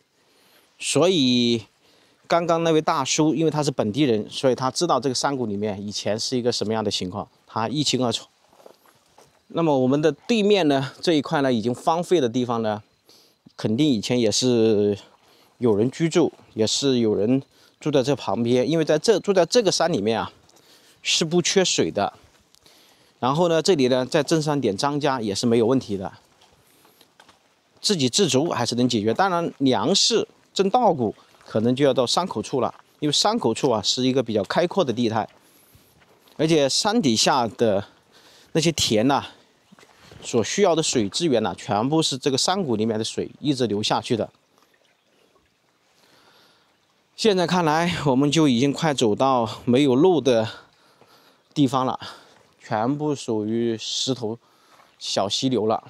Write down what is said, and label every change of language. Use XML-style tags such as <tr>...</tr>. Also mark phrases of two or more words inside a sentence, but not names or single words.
<zh>所以刚刚那位大叔，因為他是本地人，所以他知道這個山谷裡面以前是一個什麼樣的情況，他一清二楚。那麼我們的對面呢，這一塊呢已經荒廢的地方呢，肯定以前也是有人居住，也是有人住在這旁邊，因為住在這個山裡面啊，是不缺水的。然後呢，這裡呢再種上點莊稼也是沒有問題的，自給自足還是能解決。當然，糧食種稻穀可能就要到山口處了，因為山口處啊是一個比較開闊的地帶，而且山底下的那些田吶，所需要的水資源呢，全部是這個山谷裡面的水一直流下去的。現在看來，我們就已經快走到沒有路的地方了，全部屬於石頭小溪流了。</zh>